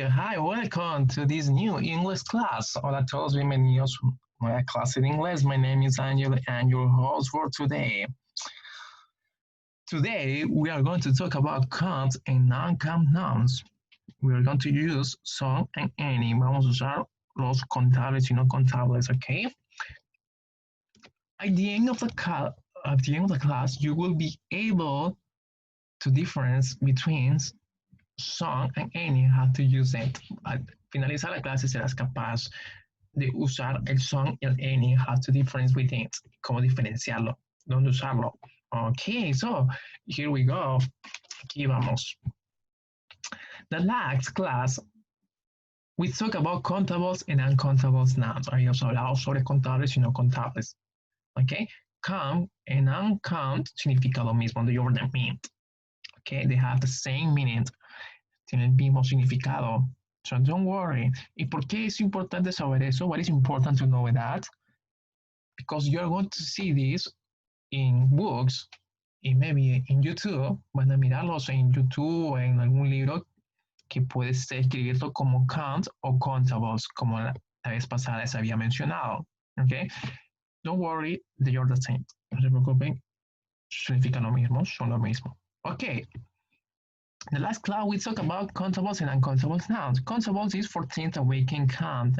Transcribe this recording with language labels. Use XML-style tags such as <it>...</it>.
<en>Hi, welcome to this new English class.</en> <es>Hola a todos, bienvenidos a una nueva clase de inglés.</es> <en>My name is Angel and your host for today. Today, we are going to talk about count and non-count nouns. We are going to use some and any.</en> <es>Vamos a usar los contables y no contables,</es> <en>okay? At the end of the class, you will be able to difference between some and any, how to use it.</en> <es>Al finalizar la clase serás capaz de usar el some y el any,</es> <en>how to difference between it,</en> <es>cómo diferenciarlo, dónde usarlo.</es> <en>Okay, so here we go.</en> <es>Aquí vamos.</es> <en>The last class, we talk about contables and uncontables nouns.</en> <es>Habíamos hablado sobre contables y no contables.</es> <en>Okay, count and uncount</en> <es>significa lo mismo.</es> <en>They over the mean. Okay, they have the same meaning.</en> <es>Tienen el mismo significado.</es> <en>So don't worry.</en> <es>¿Y por qué es importante saber eso?</es> <en>What is important to know that? Because you're going to see this in books y maybe in YouTube.</en> <es>Van a mirarlos en YouTube o en algún libro que puedes escribirlo como count o contables, como la vez pasada les había mencionado.</es> <en>Okay? Don't worry, they are the same.</en> <es>No se preocupen, significan lo mismo, son lo mismo.</es> <en>Okay. The last class we talked about contables and uncontables nouns. Contables is for things that we can count.</en>